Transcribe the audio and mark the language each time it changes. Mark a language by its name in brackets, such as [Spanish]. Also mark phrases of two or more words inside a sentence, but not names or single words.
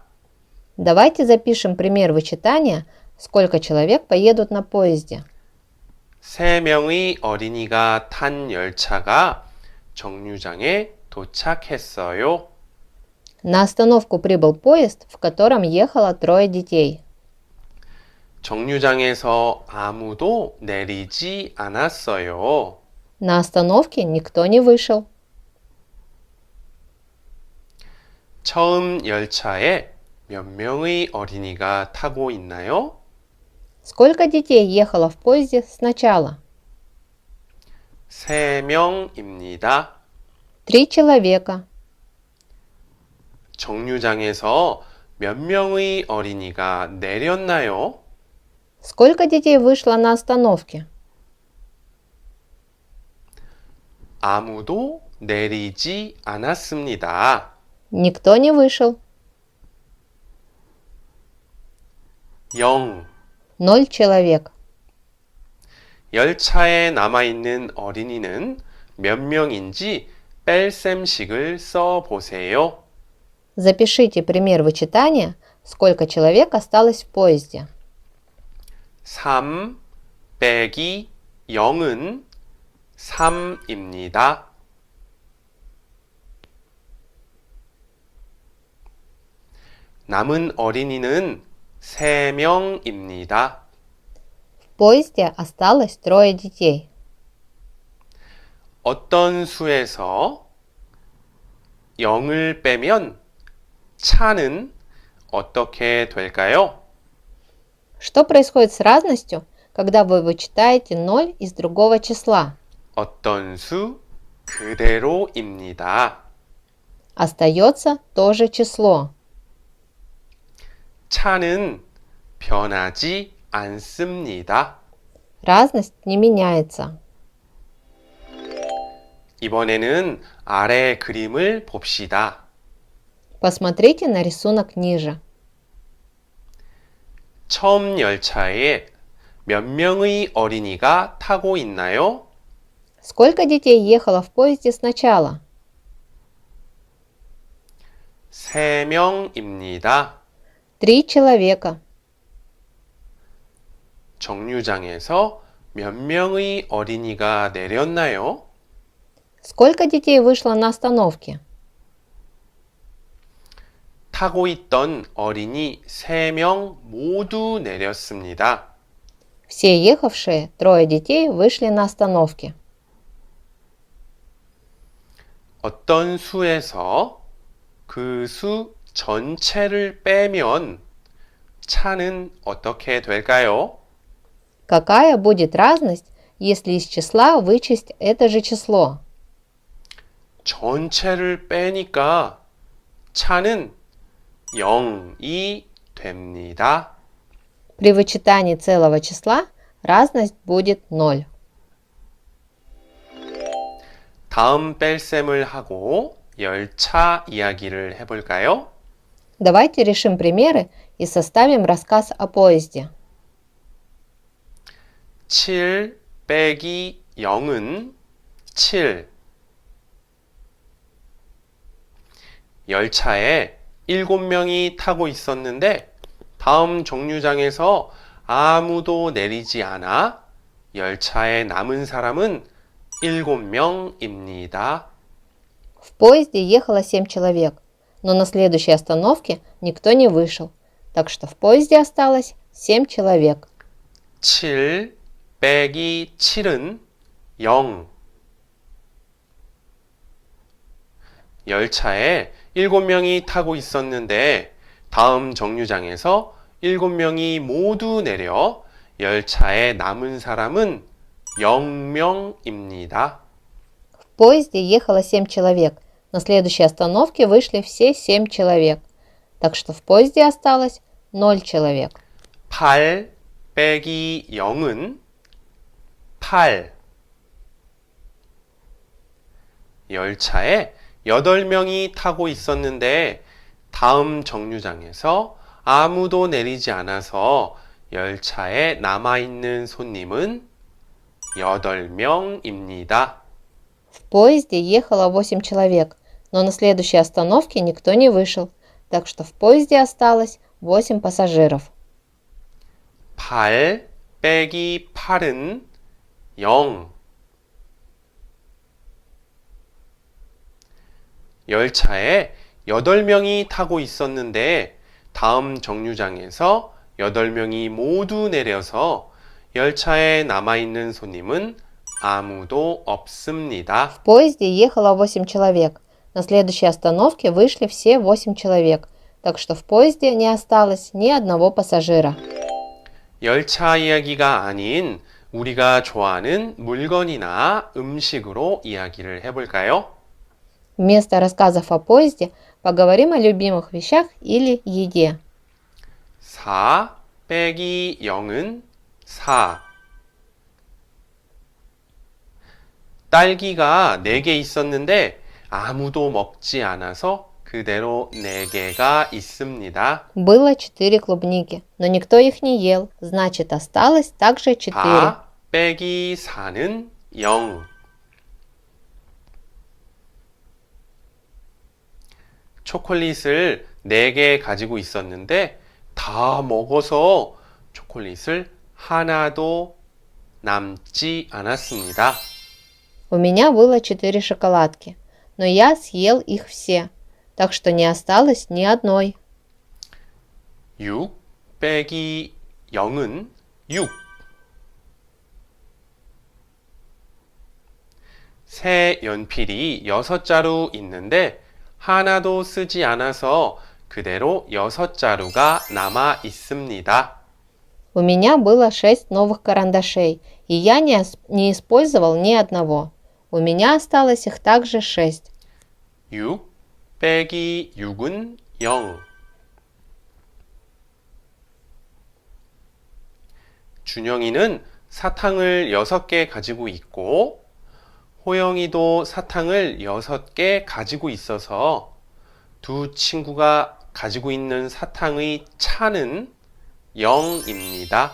[Russian] Давайте запишем пример вычитания, сколько человек поедут на поезде. [Korean] 3명의 어린이가 탄 열차가 정류장에 도착했어요. [Russian] На остановку прибыл поезд, в котором ехало 3 детей. [Korean] 정류장에서 아무도 내리지 않았어요. [Russian] На остановке никто не вышел. [Korean] 처음 열차에 몇 명의 어린이가 타고 있나요? [Russian] Сколько детей ехало в поезде сначала? [Korean] 3명입니다. [Russian] 3 человека. [Korean] 정류장에서 몇 명의 어린이가 내렸나요? [Russian] Сколько детей вышло на остановке? [Korean] 아무도 내리지 않았습니다. [Russian] Никто не вышел. 0. 0 человек. [Korean] 열차에 남아있는 어린이는 몇 명인지 뺄셈식을 써 보세요. [Russian] Запишите пример вычитания, сколько человек осталось в поезде. [Korean] 3 빼기 0은 3입니다. 남은 어린이는 3명입니다. [Russian] В поезде осталось 3 детей. [Korean] 어떤 수에서 0을 빼면 차는 어떻게 될까요? [Russian] Что происходит с разностью, когда вы вычитаете 0 из другого числа? [Korean] 어떤 수 그대로입니다. [Russian] Остается то же число. [Korean] 차는 변하지 않습니다. [Russian] Разность не меняется. [Korean] 이번에는 아래 그림을 봅시다. [Russian] Посмотрите на рисунок ниже. [Korean] 처음 열차에 몇 명의 어린이가 타고 있나요? [Russian] Сколько детей ехало в поезде сначала? [Korean] 3명입니다. [Russian] 3 человека. [Korean] 정류장에서 몇 명의 어린이가 내렸나요? [Russian] Сколько детей вышло на остановке? [Korean] 타고 있던 어린이 3명 모두 내렸습니다. [Russian] Все ехавшие, 3 детей, вышли на остановке. [Korean] 어떤 수에서 그 수 전체를 빼면 차는 어떻게 될까요? [Russian] Какая будет разность, если из числа вычесть это же число? [Korean] 전체를 빼니까 차는 0이 됩니다. [Russian] При вычитании целого числа разность будет 0. [Korean] 다음 뺄셈을 하고 열차 이야기를 해볼까요? [Russian] Давайте решим примеры и составим рассказ о поезде. [Korean] 7 빼기 0은 7. 열차에 7명이 타고 있었는데 다음 정류장에서 아무도 내리지 않아 열차에 남은 사람은 7명입니다. [Russian] В поезде ехало 7 человек, но на следующей остановке никто не вышел, так что в поезде осталось 7 человек. [Korean] 7 빼기 7은 0. 열차에 7명이 타고 있었는데 다음 정류장에서 7명이 모두 내려 열차에 남은 사람은 0명입니다. [Russian] В поезде ехало 7 человек, на следующей остановке вышли все 7 человек, так что в поезде осталось 0 человек. [Korean] 8 빼기 0은 8. 열차에 8명이 타고 있었는데 다음 정류장에서 아무도 내리지 않아서 열차에 남아있는 손님은 8명입니다. [Russian] В поезде ехало 8 человек, но на следующей остановке никто не вышел, так что в поезде осталось 8 пассажиров. [Korean] 8 빼기 8은 0. 열차에 8명이 타고 있었는데 다음 정류장에서 8명이 모두 내려서 열차에 남아있는 손님은 아무도 없습니다. [Russian] В поезде ехало 8 человек, на следующей остановке вышли все 8 человек, так что в поезде не осталось ни одного пассажира. [Korean] 열차 이야기가 아닌 우리가 좋아하는 물건이나 음식으로 이야기를 해볼까요? [Russian] Вместо рассказов о поезде поговорим о любимых вещах или еде. [Korean] 4 빼기 0은 4. 딸기가 4개 있었는데 아무도 먹지 않아서 그대로 4개가 있습니다. [Russian] Было 4 клубники, но никто их не ел, значит осталось также 4. [Korean] 4 빼기 4는 0. 초콜릿을 4개 가지고 있었는데 다 먹어서 초콜릿을 하나도 남지 않았습니다. [Russian] У меня было 4 шоколадки, но я съел их все, так что не осталось ни одной. [Korean] 6 빼기 0은 6. 새 연필이 6자루 있는데 하나도 쓰지 않아서 그대로 6자루가 남아 있습니다. [Russian] У меня было 6 новых карандашей, и я не использовал ни одного. У меня осталось их также 6. [Korean] 6 빼기 6은 0. 준영이는 사탕을 6개 가지고 있고 호영이도 사탕을 6개 가지고 있어서 두 친구가 가지고 있는 사탕의 차는 0입니다.